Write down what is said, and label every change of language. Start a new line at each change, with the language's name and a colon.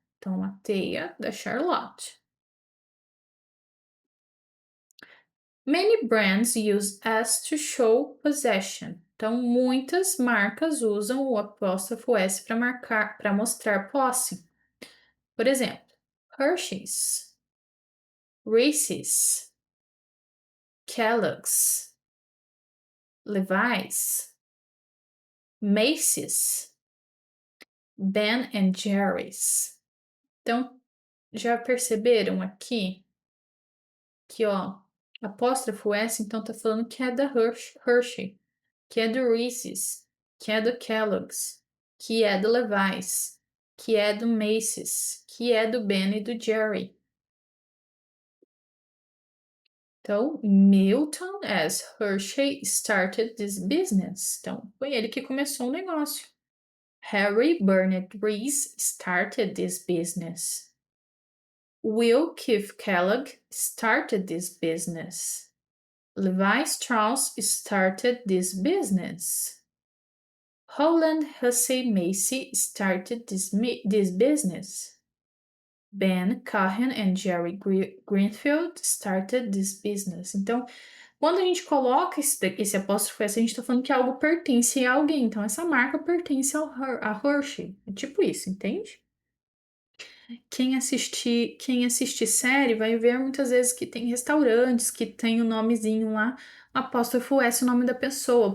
Portuguese: Então, a teia da Charlotte.
English: Many brands use S to show possession.
Portuguese: Então, muitas marcas usam o apóstrofo S para mostrar posse. Por exemplo, Hershey's, Reese's, Kellogg's, Levi's, Macy's, Ben and Jerry's. Então, já perceberam aqui que, ó, apóstrofo S, então tá falando que é da Hershey, que é do Reese's, que é do Kellogg's, que é do Levi's, que é do Macy's, que é do Ben e do Jerry. Então,
English: Milton S. Hershey started this business.
Portuguese: Então, foi ele que começou o negócio.
English: Harry Bernard Rees started this business. Will Keith Kellogg started this business. Levi Strauss started this business. Holland Hussey Macy started this business. Ben Cohen and Jerry Greenfield started this business.
Portuguese: Então, quando a gente coloca esse apóstrofo S, a gente está falando que algo pertence a alguém. Então, essa marca pertence a Hershey. É tipo isso, entende? Quem assiste série vai ver muitas vezes que tem restaurantes que tem o nomezinho lá, apóstrofo S, o nome da pessoa.